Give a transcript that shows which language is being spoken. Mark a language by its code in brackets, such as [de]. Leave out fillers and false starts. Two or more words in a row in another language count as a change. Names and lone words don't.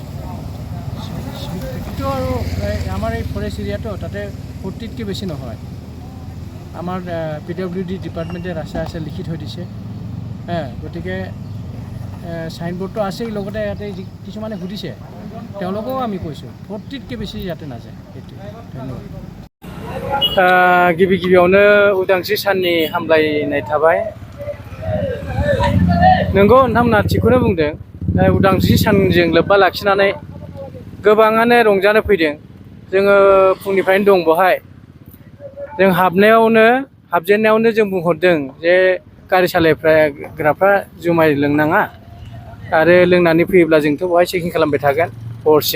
[as] সেইটো আৰু আমাৰ এই ফৰেষ্ট এৰিয়াটো তাতে 40তকৈ বেছি নহয়। আমাৰ PWD ডিপাৰ্টমেণ্টে ৰাস্তাই লিখি থৈ দিছে। গতিকে চাইনবোৰ্ডটো আছেই, লগতে ইয়াতে কিছুমানে সুধিছে তেওঁলোকেও আমি কৈছোঁ 40তকৈ বেছি ইয়াতে নাযায়। সেইটোৱে, ধন্যবাদ। [brx] गिबियावनो उदांस्रि साननि हामलायनाय थाबाय। नंगौ नोंथांमोना थिगखौनो बुंदों। उदांस्रि सानजों लोब्बा लाखिनानै गोबाङानो रंजानो फैदों। जोङो फुंनिफ्रायनो दं बहाय। जों हाबजेननायावनो जों बुंहरदों जे गारि सालायग्राफ्रा जुमाय लोंनाङा आरो लोंनानै फैयोब्ला जोंथ' बहाय चेकिं खालामबाय थागोन हरसिम।